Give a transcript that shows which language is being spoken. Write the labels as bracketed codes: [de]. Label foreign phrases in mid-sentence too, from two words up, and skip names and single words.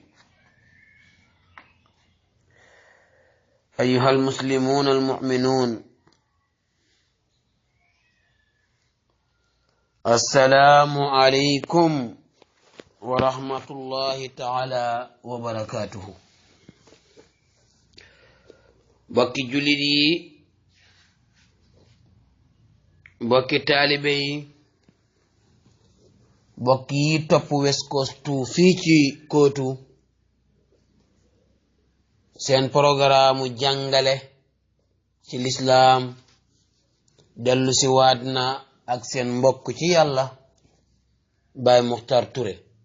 [ar] أيها المسلمون المؤمنون، السلام عليكم ورحمة الله تعالى وبركاته. بكي جلدي، [wo] bokki taalibe yi, bokki yi topp West Coast fii ci kootu seen programme jàngale ci lislaam dellu si waat na ak seen mbokk ci yàlla Baye Muxtar Touré.